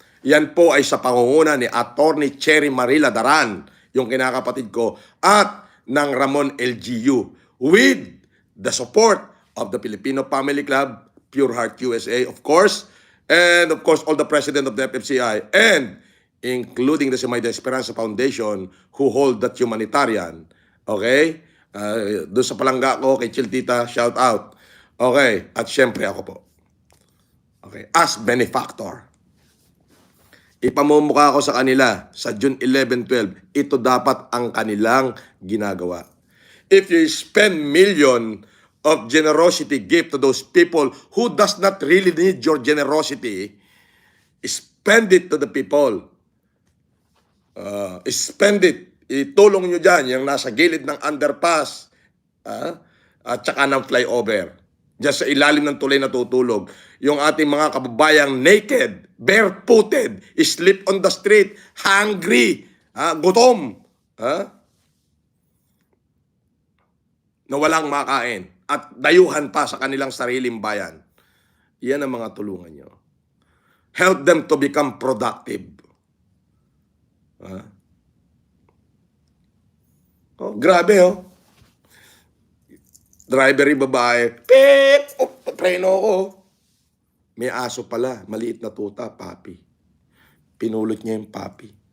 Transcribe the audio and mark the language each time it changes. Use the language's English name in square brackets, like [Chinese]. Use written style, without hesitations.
[Filipino] Yan po ay sa pangunguna ni Attorney Cherry Marila Daran, yung kinakapatid ko, at ng Ramon LGU, [English] with the support of the Filipino Family Club, Pure Heart USA, of course, and of course, all the president of the FFCI, and including the Semay de Esperanza Foundation, who hold that humanitarian. Okay? [Filipino] Doon sa palangga ko, kay Chiltita, shout out. Okay? At syempre ako po. Okay? [English] As benefactor. [Filipino] Ipamumukha ko sa kanila sa June 11, 12. Ito dapat ang kanilang ginagawa. [English] If you spend million of generosity gift to those people who does not really need your generosity, spend it to the people. Spend it. [Filipino] Itulong nyo dyan, yung nasa gilid ng underpass, at saka ng flyover. Diyan sa ilalim ng tulay natutulog. Yung ating mga kababayang [English] naked, barefooted, sleep on the street, hungry, [Filipino] gutom, na walang makain, at dayuhan pa sa kanilang sariling bayan. Yan ang mga tulungan nyo. [English] Help them to become productive. [Filipino] Grabe, driver yung babae, pip! Preno ko. May aso pala, maliit na tuta, papi. Pinulot niya yung papi.